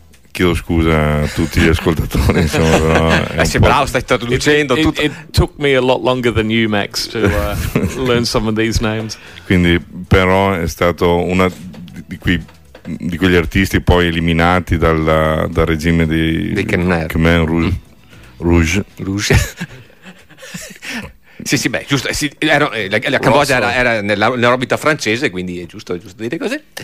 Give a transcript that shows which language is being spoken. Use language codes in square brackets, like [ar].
[it] Chiedo scusa a tutti gli ascoltatori, insomma, però sei bravo, stai traducendo tutto. [en] It took me a lot longer than you, Max, to learn some of these names. [it] Quindi però è stato una di quegli artisti poi eliminati dal regime di Khmer Rouge. Rouge. Sì, beh, giusto, sì, la Cambogia era nell'orbita francese, quindi è giusto dire così.